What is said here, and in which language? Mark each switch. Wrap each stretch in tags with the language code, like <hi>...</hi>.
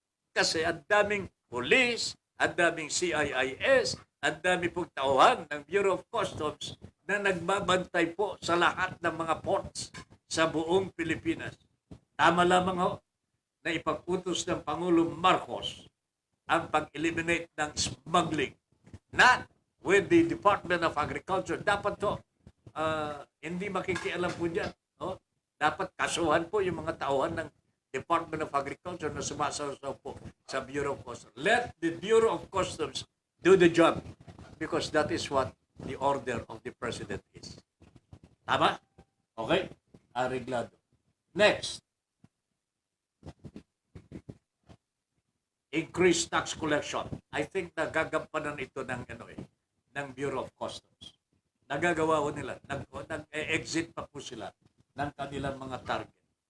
<tl>Kasi ang daming police, ang daming CIIS, ang dami pong tauhan ng Bureau of Customs na nagbabantay po sa lahat ng mga ports sa buong Pilipinas. Tama lamang na ipag-utos ng Pangulong Marcos ang pag-eliminate ng smuggling.</tl> <en>Not with the Department of Agriculture.</en> <tl>Dapat hindi makikialam po dyan. Dapat kasuhan po yung mga tauhan ng Department of Agriculture na sumasaw po sa Bureau of Customs.</tl> <en>Let the Bureau of Customs do the job because that is what the order of the President is.</en> <tl>Tama? Okay? Areglado. Next.</tl> <en>Increased tax collection. I think</en> <tl>nagagampanan ito ng</tl> <en>Bureau of Customs.</en> <tl>Nagagawa ko nila. Nag-exit pa po sila ng kanilang mga target.</tl>